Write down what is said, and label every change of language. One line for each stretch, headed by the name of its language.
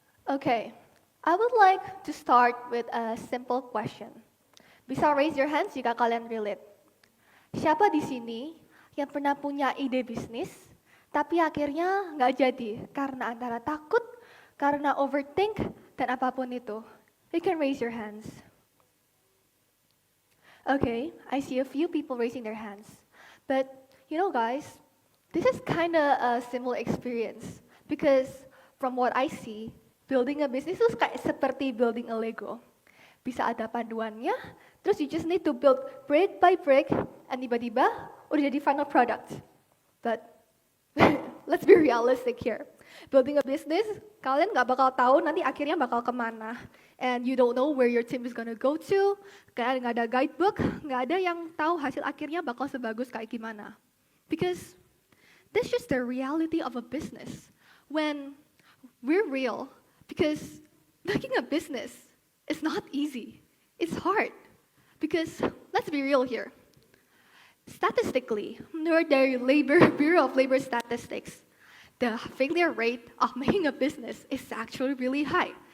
English: Okay, I would like to start with a simple question.
Indonesian: Bisa
English: raise your hands
Indonesian: jika kalian relate. Siapa di sini yang pernah punya ide bisnis, tapi akhirnya nggak jadi karena antara takut, karena overthink, dan apapun itu?
English: You can raise your hands. Okay, I see a few people raising their hands. But, guys, this is kind of a similar experience. Because from what I see, building a business
Indonesian: itu kayak seperti
English: building a Lego.
Indonesian: Bisa ada panduannya, terus
English: you just need to build brick by brick, and
Indonesian: tiba-tiba udah jadi
English: final product. But let's be realistic here. Building a business,
Indonesian: kalian nggak bakal tahu nanti akhirnya bakal kemana.
English: And you don't know where your team is gonna go to.
Indonesian: Kayak nggak ada guidebook, nggak ada yang tahu hasil akhirnya bakal sebagus kayak gimana.
English: Because that's just the reality of a business. When we're real, because making a business is not easy. It's hard. Because let's be real here. Statistically, under the Bureau of Labor Statistics, the failure rate of making a business is actually really high.